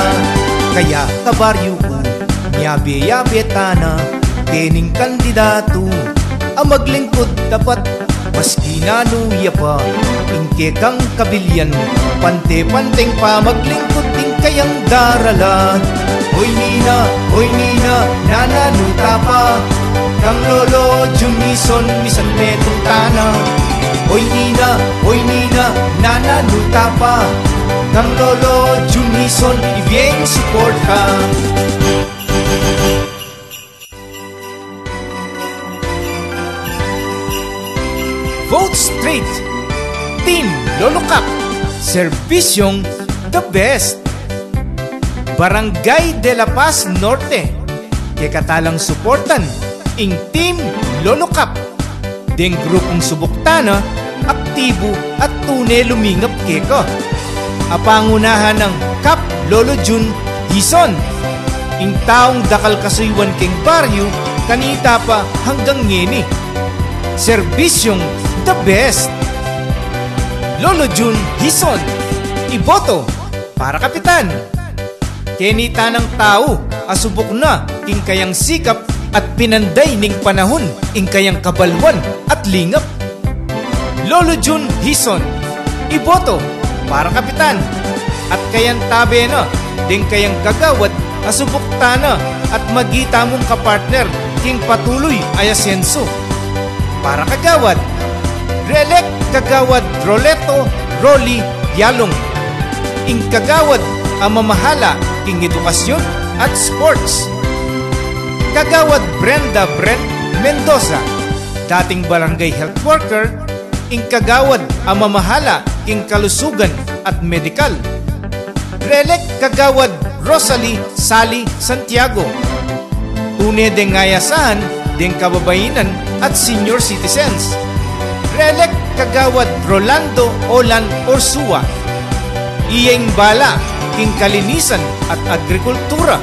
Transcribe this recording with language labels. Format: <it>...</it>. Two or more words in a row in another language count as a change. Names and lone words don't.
<pam>Kaya kabaryo ko, yabe-yabe tana, kening kandidato, ang maglingkod dapat, maski nanuya pa, ingke kang kabilyan, pante-panteng pa, maglingkod din kayang daralan. Hoy Nina, nananuta pa, kang Lolo Jun Hison, bisan metong tana. Hoy Nina, nananuta pa, kang Lolo Jun Hison, ibiyeng support ka.</pam> <en>Vote straight, Team Lolo Cup, serbisyong the best.</en> <pam>Barangay de la Paz Norte, kekatalang suportan, ing Team Lolo Cup. Deng grupong subuktana, aktibo at tunay lumingap keko. Apangunahan ng Cup Lolo Jun Hison, ing taong dakal kasuywan keng baryo, kanita pa hanggang ngeni. Serbisyong</pam> <en>the best.</en> <pam>Lolo Jun Hison, iboto para kapitan. Kenita ng tao, asubok na, ing kayang sikap at pinanday ning panahon, ing kayang kabalwan at lingap. Lolo Jun Hison, iboto para kapitan. At kayang tabe na, ding kayang kagawad, asubok tana, at magita mong kapartner, king patuloy ay asenso. Para kagawad, relek kagawad Roleto Rolly Yalong. Ing kagawad ang mamahala king edukasyon at sports. Kagawad Brenda Brent Mendoza, dating barangay health worker. Ing kagawad ang mamahala king kalusugan at medikal. Relek kagawad Rosalie Sally Santiago, tunay deng ngayasahan deng kababainan at</pam> <en>senior citizens.</en> <pam>Relek kagawad Rolando Olan Orsua, iyeng bala king kalinisan at agrikultura.</pam>